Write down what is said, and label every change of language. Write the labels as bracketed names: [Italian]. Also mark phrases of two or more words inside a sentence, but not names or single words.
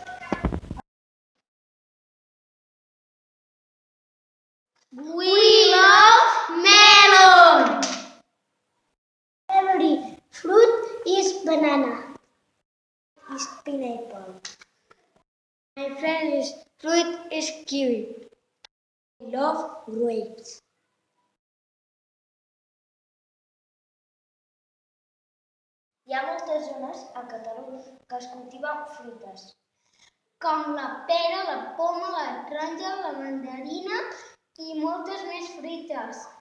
[English] We love melon. Favorite fruit is banana. Is pineapple. My favorite fruit is kiwi. I love grapes. [Catalan] Hi ha moltes zones a Catalunya que es cultiven fruites, com la pera, la poma, la taronja, la mandarina i moltes més fruites.